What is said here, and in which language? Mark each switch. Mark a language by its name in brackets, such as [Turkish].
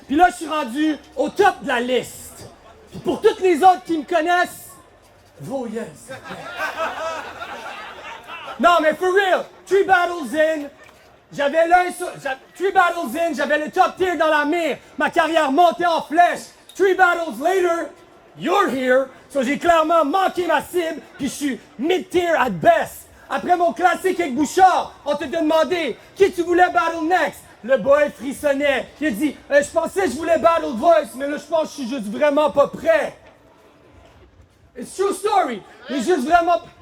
[French] Puis là, je suis rendu au top de la liste. Puis pour toutes les autres qui me connaissent, vos yes. Non, mais [English] for real, 3 battles in, [French] j'avais le top tier dans la mire. Ma carrière montait en flèche. [English] 3 battles later, you're here. [French] So j'ai clairement manqué ma cible, puis je suis [English] mid-tier at best. [French] Après mon classique avec Bouchard, on t'a demandé qui tu voulais battle next. Le boy frissonnait. Il a dit, je pensais que je voulais battle Voice, mais là je pense que je suis juste vraiment pas prêt. [English] It's true story. [French] Il est juste vraiment...